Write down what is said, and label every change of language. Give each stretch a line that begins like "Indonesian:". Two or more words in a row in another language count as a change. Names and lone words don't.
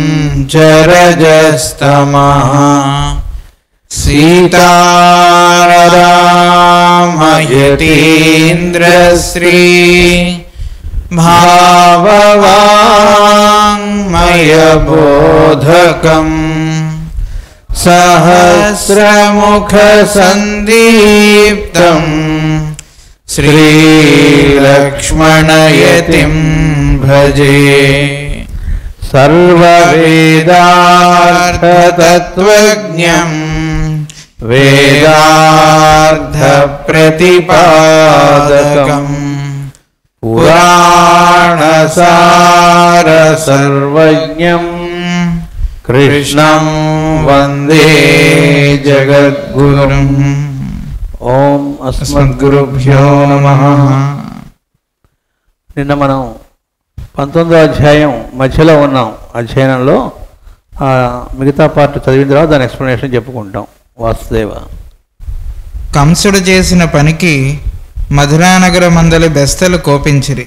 Sanskrit: చరజస్తమః సీతారామయతీంద్రశ్రీ భావవాङ्मयबोधकं सहस्रमुखसन्दीप्तं श्रीलक्ष्मणयतिं भजे. सर्ववेदार्थतत्त्वज्ञं वेदार्थप्रतिपादकं पुराणसार सर्वज्ञं कृष्णं वन्दे जगद्गुरुं. ఓం అస్మద్గురుభ్యో నమః.
Telugu: నిన్న మనం 19వ అధ్యాయం మధ్యలో ఉన్నాం. అధ్యయనంలో మిగతా పార్ట్ చదివిన తర్వాత దాని ఎక్స్ప్లెనేషన్ చెప్పుకుంటాం. వాసుదేవ. కంసుడు చేసిన పనికి మధురానగర మందలి బెస్తలు కోపించిరి.